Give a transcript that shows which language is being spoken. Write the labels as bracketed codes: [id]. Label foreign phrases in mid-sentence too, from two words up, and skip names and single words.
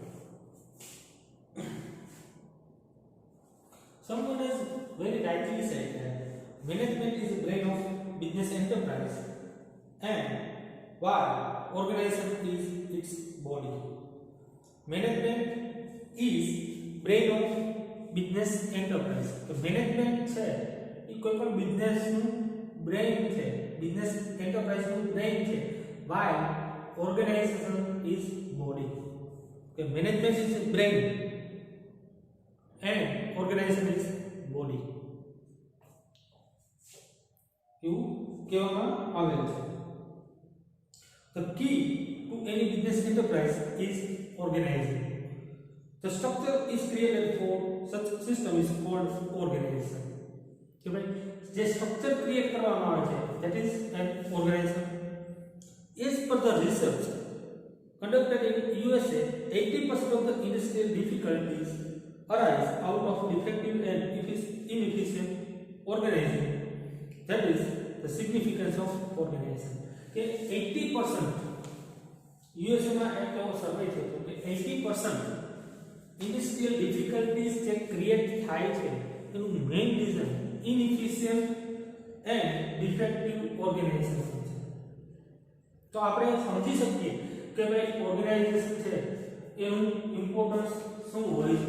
[en] Someone has very rightly said that management is the brain of business enterprise, and why organization is its body. Management is brain of business enterprise. [gu] तो मैनेजमेंट છે એ કોઈ પણ બિઝનેસ નું બ્રેઇન છે, [en] business enterprise [gu] નું બ્રેઇન છે. [en] while organization is body. કે management is brain and organization is body. [gu] એવું કહેવામાં આવેલ છે. [en] The key to any business enterprise is organizing. The structure is created for such system is called organization. [gu] કે ભાઈ જે સ્ટ્રક્ચર ક્રિએટ કરવામાં આવે છે [en] that is an organization. As per the research conducted in USA, 80% of the industrial difficulties arise out of defective and inefficient organization. That is the significance of organization. [gu] કે 80% USA માં એક એવો સર્વે છે કે 80% [en] industrial difficulties [gu] જે ક્રિએટ થાય છે એનું મેઇન રીઝન [en] inefficient and defective organization [gu] છે. તો આપણે સમજી શકીએ કે ભાઈ ઓર્ગેનાઇઝેશન છે એનું ઇમ્પોર્ટન્સ શું હોય છે.